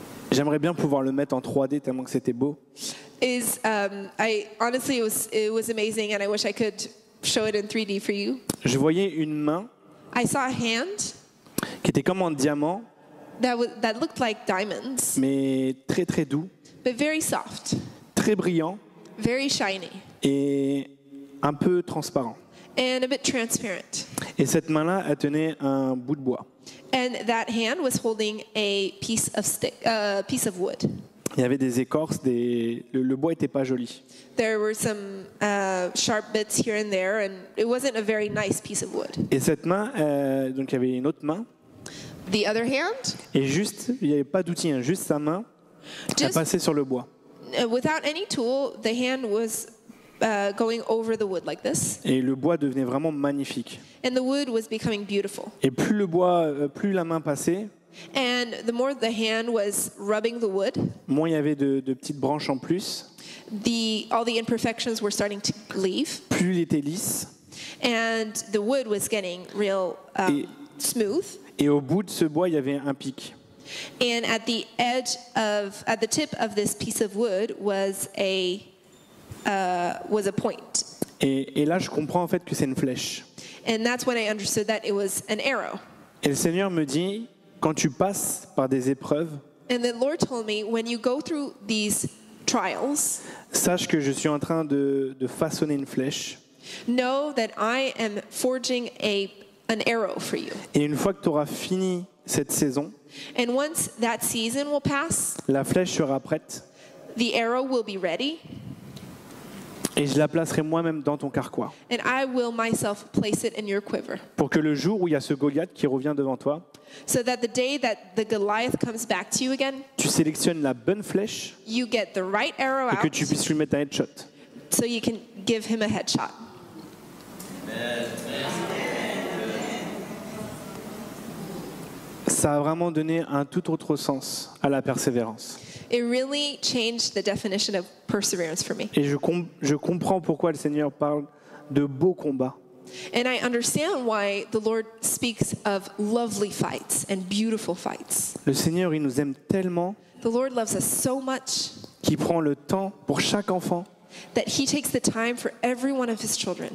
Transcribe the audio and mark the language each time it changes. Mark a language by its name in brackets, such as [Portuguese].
[French] J'aimerais bien pouvoir le mettre en 3D tellement que c'était beau. [English] is I honestly it was amazing, and I wish I could show it in 3D for you. [French] Je voyais une main [English] I saw a hand [French] qui était comme en diamant, [English] that looked like diamonds, [French] mais très très doux. [English] but very soft, [French] très brillant [English] very shiny, [French] et un peu transparent. [English] and a bit transparent. [French] Et cette main-là, elle tenait un bout de bois. [English] And that hand was holding a piece of wood. [French] Il y avait des écorces, le bois n'était pas joli. [English] There were some sharp bits here and there, and it wasn't a very nice piece of wood. [French] Et cette main, donc il y avait une autre main, [English] The other hand, [French] et juste, il n'y avait pas d'outil, hein, juste sa main, elle [English] just [French] passait sur le bois. [English] without any tool, the hand was going over the wood like this, [French] Et le bois devenait vraiment magnifique. [English] and the wood was becoming beautiful. [French] Et plus le bois, plus la main passait, [English] And the more the hand was rubbing the wood, [French] moins il y avait de petites branches en plus, [English] all the imperfections were starting to leave, [French] plus il était lisse. [English] and the wood was getting real smooth. [French] Et au bout de ce bois, il y avait un pic. [English] And at the tip of this piece of wood was a point. [French] Et là, je comprends en fait que c'est une flèche. [English] And that's when I understood that it was an arrow. [French] Et le Seigneur me dit, quand tu passes par des épreuves, [English] And the Lord told me, when you go through these trials, [French] sache que je suis en train de façonner une flèche. [English] know that I am forging an arrow for you. [French] Et une fois que tu auras fini cette saison, [English] And once that season will pass, [French] la flèche sera prête [English] the arrow will be ready, [French] et je la placerai moi-même dans ton carquois. [English] and I will myself place it in your quiver. [French] Pour que le jour où il y a ce Goliath qui revient devant toi, [English] So that the day that the Goliath comes back to you again, [French] tu sélectionnes la bonne flèche [English] you get the right arrow [French] et que [English] out [French] tu puisses lui mettre un headshot. [English] so you can give him a headshot. [French] Ça a vraiment donné un tout autre sens à la persévérance. [English] It really changed the definition of perseverance for me. [French] Et je comprends pourquoi le Seigneur parle de beaux combats. [English] And I understand why the Lord speaks of lovely fights and beautiful fights. [French] Le Seigneur, il nous aime tellement [English] The Lord loves us so much [French] qu'il prend le temps pour chaque enfant, [English] that he takes the time for every one of his children,